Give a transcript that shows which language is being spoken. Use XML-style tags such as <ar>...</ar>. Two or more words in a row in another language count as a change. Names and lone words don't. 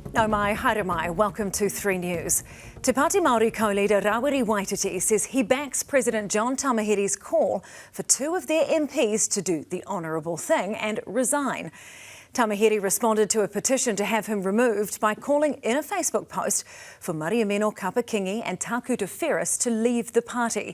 <mi>No mai, haere mai.</mi> <en>Welcome to 3 News. Te Pāti Māori co-leader Rawiri Waititi says he backs President John Tamihere's call for 2 of their MPs to do the honourable thing and resign. Tamihere responded to a petition to have him removed by calling in a Facebook post for Mariameno Kapa-Kingi and Tākuta Ferris to leave the party.</en>